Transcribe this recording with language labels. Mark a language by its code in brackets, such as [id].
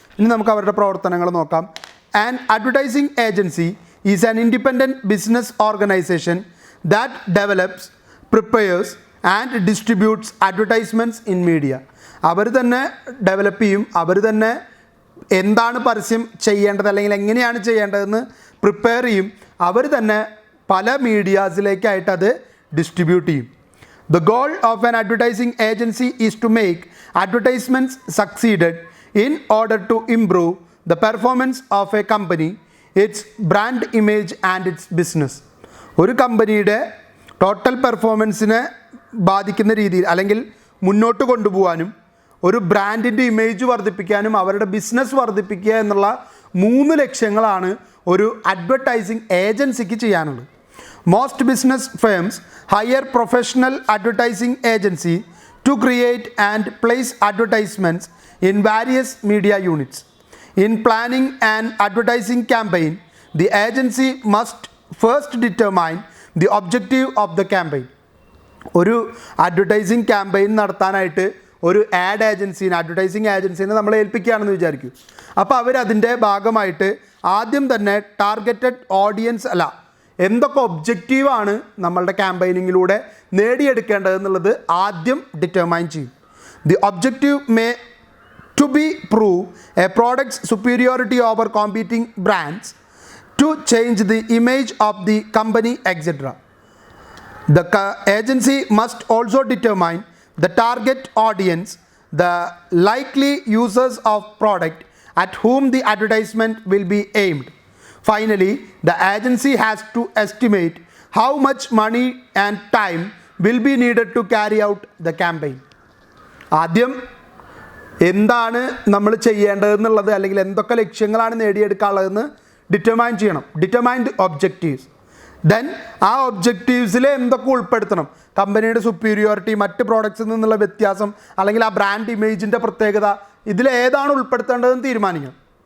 [ml] ഇനി നമുക്ക് അവരുടെ പ്രവർത്തനങ്ങൾ നോക്കാം. [en] An advertising agency is an independent business organisation that develops, prepares and distributes advertisements in media. [ml] അവർ തന്നെ ഡെവലപ്പ് ചെയ്യും, അവർ തന്നെ എന്താണ് പരസ്യം ചെയ്യേണ്ടത് അല്ലെങ്കിൽ എങ്ങനെയാണ് ചെയ്യേണ്ടതെന്ന് പ്രിപ്പയർ ചെയ്യും, അവർ തന്നെ പല മീഡിയാസിലേക്കായിട്ട് അത് ഡിസ്ട്രിബ്യൂട്ട് ചെയ്യും. [en] The goal of an advertising agency is to make advertisements succeeded in order to improve the performance of a company, its brand image and its business. [ml] ഒരു കമ്പനിയുടെ ടോട്ടൽ പെർഫോമൻസിനെ ബാധിക്കുന്ന രീതിയിൽ അല്ലെങ്കിൽ മുന്നോട്ട് കൊണ്ടുപോകാനും ഒരു ബ്രാൻഡിൻ്റെ ഇമേജ് വർദ്ധിപ്പിക്കാനും അവരുടെ ബിസിനസ് വർദ്ധിപ്പിക്കുക എന്നുള്ള 3 ലക്ഷ്യങ്ങളാണ് ഒരു അഡ്വർടൈസിങ് ഏജൻസിക്ക് ചെയ്യാനുള്ളത്. [en] Most business firms hire professional advertising agency to create and place advertisements in various media units. In planning an advertising campaign, the agency must first determine the objective of the campaign. [ml] ഒരു advertising campaign നടത്താനായിട്ട് ഒരു advertising ഏജൻസിനെ നമ്മൾ ഏൽപ്പിക്കുകയാണെന്ന് വിചാരിക്കും. അപ്പോൾ അവരതിൻ്റെ ഭാഗമായിട്ട് ആദ്യം തന്നെ targeted audience എന്തൊക്കെ ഒബ്ജക്റ്റീവാണ് നമ്മളുടെ ക്യാമ്പയിനിങ്ങിലൂടെ നേടിയെടുക്കേണ്ടതെന്നുള്ളത് ആദ്യം ഡിറ്റർമൈൻ ചെയ്യും. [en] The objective may to be prove a product's superiority over competing brands, to change the image of the company etcetera. The agency must also determine the target audience, the likely users of product at whom the advertisement will be aimed. Finally, the agency has to estimate how much money and time will be needed to carry out the campaign. [ml] ആദ്യം എന്താണ് നമ്മൾ ചെയ്യേണ്ടതെന്നുള്ളത് അല്ലെങ്കിൽ എന്തൊക്കെ ലക്ഷ്യങ്ങളാണ് നേടിയെടുക്കാനുള്ളതെന്ന് determine ചെയ്യണം. [en] Determine the objectives. [ml] Then ആ ഒബ്ജക്റ്റീവ്സിൽ എന്തൊക്കെ ഉൾപ്പെടുത്തണം, കമ്പനിയുടെ സുപ്പീരിയോറിറ്റി, മറ്റ് പ്രോഡക്ട്സിൽ നിന്നുള്ള വ്യത്യാസം, അല്ലെങ്കിൽ ആ ബ്രാൻഡ് ഇമേജിൻ്റെ പ്രത്യേകത, ഇതിലേതാണ് ഉൾപ്പെടുത്തേണ്ടതെന്ന് തീരുമാനിക്കണം.